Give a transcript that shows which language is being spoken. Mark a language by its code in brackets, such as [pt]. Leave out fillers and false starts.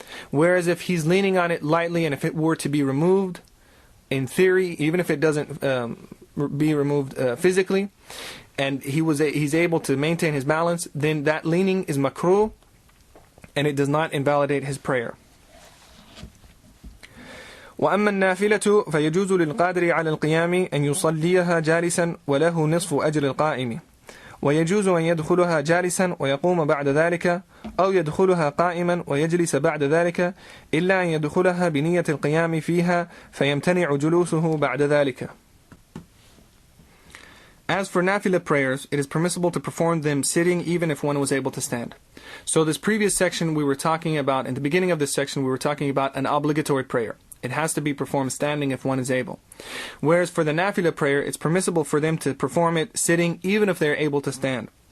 [en] Whereas if he's leaning on it lightly, and if it were to be removed, in theory, even if it doesn't be removed physically, and he's able to maintain his balance, then that leaning is makruh, and it does not invalidate his prayer. [ar] وأما النافلة فيجوز للقادر على القيام أن يصليها جالسا وله نصف أجر القائم، ويجوز أن يدخلها جالسا ويقوم بعد ذلك، أو يدخلها قائما ويجلس بعد ذلك، إلا أن يدخلها بنية القيام فيها فيمتنع جلوسه بعد ذلك. [en] As for nafila prayers, it is permissible to perform them sitting even if one was able to stand. So this previous section we were talking about, in the beginning of this section we were talking about an obligatory prayer. It has to be performed standing if one is able. Whereas for the nafila prayer, it's permissible for them to perform it sitting even if they're able to stand.